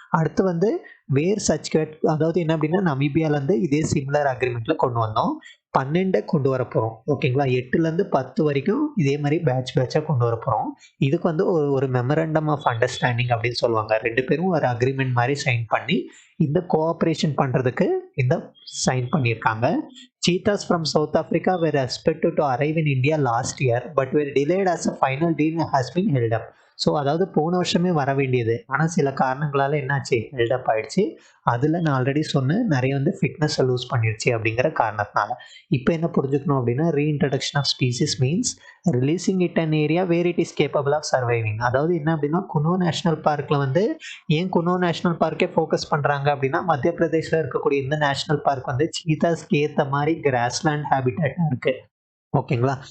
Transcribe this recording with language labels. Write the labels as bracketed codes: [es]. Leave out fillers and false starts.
[ta] அடுத்து வந்து வேர் சர்டிஃபிகேட், அதாவது என்ன அப்படின்னா, நமீபியாலேருந்து இதே சிமிலர் அக்ரீமெண்ட்ல கொண்டு வந்தோம். 12 கொண்டு வரப்போறோம். ஓகேங்களா? 8லேருந்து 10 வரைக்கும் இதே மாரி பேட்சா கொண்டு வரப்போறோம். இதுக்கு வந்து ஒரு மெமரண்டம் ஆஃப் அண்டர்ஸ்டாண்டிங் அப்படின்னு சொல்லுவாங்க. 2 பேரும் ஒரு அக்ரீமெண்ட் மாரி சைன் பண்ணி, இந்த கோஆப்பரேஷன் பண்றதுக்கு இந்த சைன் பண்ணியிருக்காங்க. [en] Cheetahs from South Africa were expected to arrive in India last year but were delayed as a final deal has been held up. [ta] So அதாவது போன வருஷமே வர வேண்டியது. ஆனால் சில காரணங்களால என்னாச்சு, ஹெல்ட் அப் ஆயிடுச்சு. அதில் நான் ஆல்ரெடி சொன்னேன், நிறைய வந்து ஃபிட்னஸை லூஸ் பண்ணிடுச்சு அப்படிங்கிற காரணத்தினால. இப்போ என்ன புரிஞ்சுக்கணும் அப்படின்னா, [en] Reintroduction of species means releasing it an area where it is capable of surviving. [ta] அதாவது என்ன அப்படின்னா, குனோ நேஷனல் பார்க்கில் வந்து ஏன் குனோ நேஷனல் பார்க்கே ஃபோக்கஸ் பண்ணுறாங்க அப்படின்னா, மத்திய பிரதேஷில் இருக்கக்கூடிய இந்த நேஷனல் பார்க் வந்து சீத்தாஸ்க்கு ஏற்ற மாதிரி கிராஸ்லேண்ட் ஹேபிட்டேட்டாக இருக்குது. ஓகேங்களா?